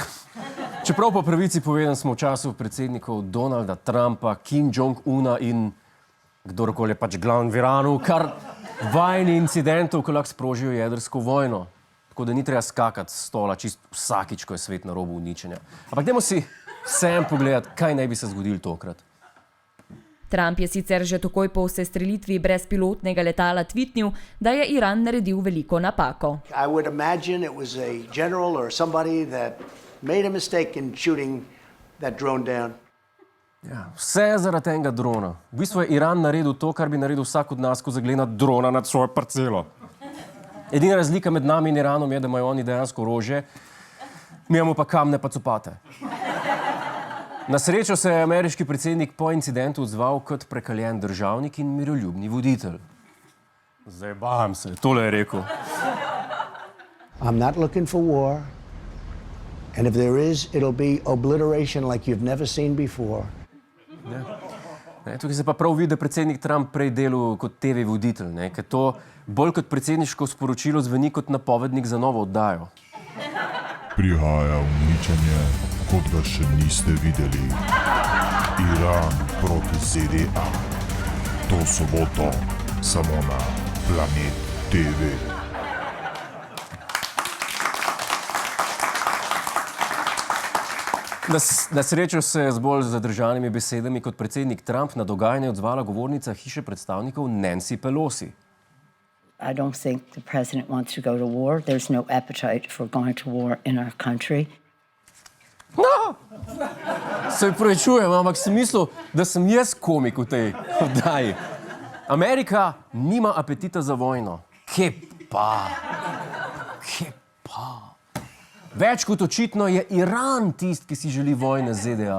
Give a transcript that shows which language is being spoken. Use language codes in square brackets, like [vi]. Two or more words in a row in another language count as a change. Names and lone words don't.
[sl] Čeprav po pravici povedan smo v času predsednikov Donalda Trumpa, Kim Jong-una in kdorkoli je pač glavni v Iranu, kar vajni incidentov, ko lahko sprožijo jedrsko vojno. Tako da ni treba skakati s stola čist vsakič, ko je svet na robu uničenja. Ampak dajmo si vsem pogledati, kaj naj bi se zgodilo tokrat. Trump je sicer že takoj po sestrelitvi brezpilotnega letala tvitnil, da je Iran naredil veliko napako. [en] I would imagine it was a general or somebody that made a mistake in shooting that drone down. [sl] Ja, vse zaradi enega drona. V bistvu je Iran naredil to, kar bi naredil vsak od nas, ko zagleda drona nad svojo parcelo. Edina razlika med nami in Iranom je, da imajo oni dejansko orožje, mi imamo pa kamne pa copate. Na srečo se je ameriški predsednik po incidentu odzval kot prekaljen državnik in miroljubni voditelj. Zajebam se, tole je rekel. [en] I'm not looking for war. And if there is, it'll be obliteration like you've never seen before. [sl] Tukaj se pa prav vidi, da predsednik Trump prej delal kot TV voditelj, ker to bolj kot predsedniško sporočilo zveni kot napovednik za novo oddajo. Prihaja uničenje, kot ga še niste videli. Iran proti ZDA. To soboto samo na Planet TV. Na srečo se je z bolj zadržanimi besedami kot predsednik Trump na dogajanje odzvala govornica hiše predstavnikov Nancy Pelosi. [en] I don't think the president wants to go to war. There's no appetite for going to war in our country. [sl] No! Se opravičujem, ampak sem mislil, da sem jaz komik v tej oddaji. Amerika nima apetita za vojno. Kje pa? Več kot očitno je Iran tist, ki si želi vojne z ZDA.